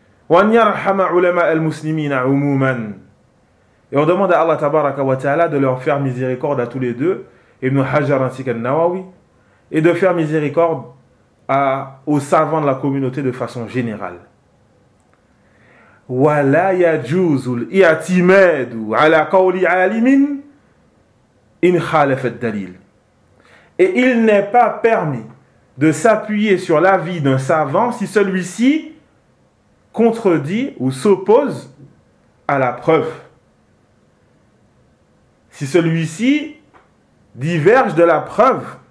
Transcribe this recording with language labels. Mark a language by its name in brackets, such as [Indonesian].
[Arabic] وأن يرحم علماء المسلمين عموما. [French] Et on demande à Allah tabaraka wa ta'ala de leur faire miséricorde à tous les deux, Ibn Hajar ainsi qu'Al Nawawi, et de faire miséricorde aux savants de la communauté de façon générale. [Arabic] ولا يجوز الاعتماد على قول عالم إن خالف الدليل. [French] Et il n'est pas permis de s'appuyer sur l'avis d'un savant si celui-ci contredit ou s'oppose à la preuve. Si celui-ci diverge de la preuve.